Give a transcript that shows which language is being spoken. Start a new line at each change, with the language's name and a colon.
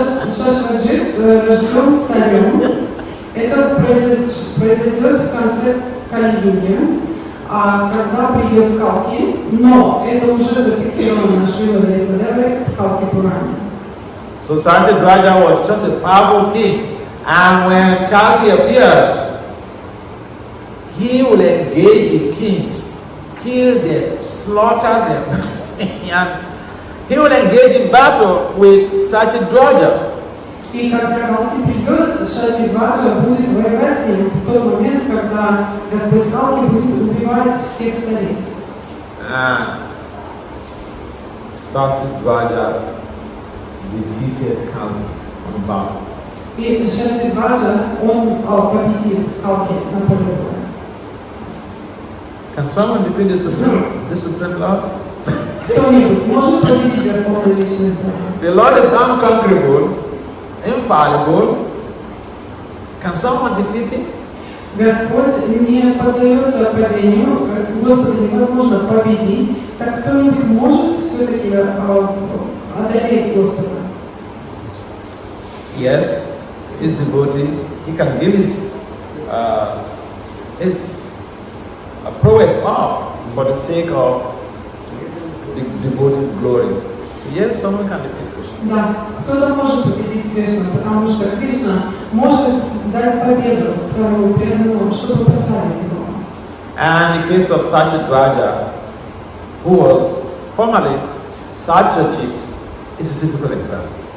Russian: Шашваджит рожден царем. Это произойдет в конце Кали-юги, когда придет Калки, но это уже зафиксировано Шрила Вьясадевой в Калки Пуране.
English: So Sasidwaja was just a powerful king, and when Kalki appears, he will engage the kings, kill them, slaughter them, and he will engage in battle with Sasidwaja.
Russian: И когда Калки придет, Сатидваджа будет воевать с ним в тот момент, когда Господь Калки будет убивать всех царей.
English: Sasidwaja defeated Kalki on battle.
Russian: И Сатидваджа, он победил Калки на поле боя.
English: Can someone defeat the Supreme Lord?
Russian: Кто-нибудь может победить Верховный Вечный Бог?
English: The Lord is unconquerable, infallible. Can someone defeat him?
Russian: Господь не поддается падению, Господа невозможно победить. Так кто-нибудь может все-таки одолеть Господа?
English: Yes, his devotee. He can give his prowess up for the sake of the devotee's glory. So yes, someone can defeat Krishna.
Russian: Да, кто-то может победить Кришну, потому что Кришна может дать победу своему преданному, чтобы прославить его.
English: And in the case of Sasidwaja, who was formerly Satyajit, is a typical example.